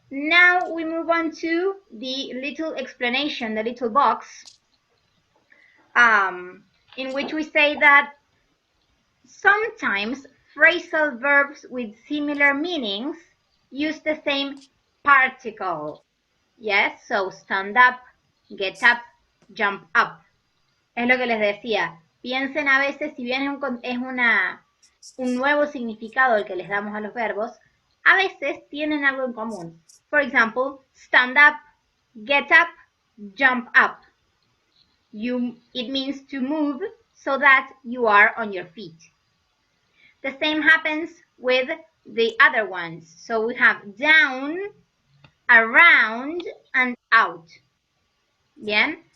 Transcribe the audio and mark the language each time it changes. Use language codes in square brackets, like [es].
[en] Now we move on to the little explanation, the little box, in which we say that sometimes phrasal verbs with similar meanings use the same particle. Yes, so stand up, get up, jump up. [es] Es lo que les decía. Piensen a veces, si bien es un nuevo significado el que les damos a los verbos, a veces tienen algo en común. [en] For example, stand up, get up, jump up. It means to move so that you are on your feet. The same happens with the other ones. So we have down, around, and out. [es] Bien?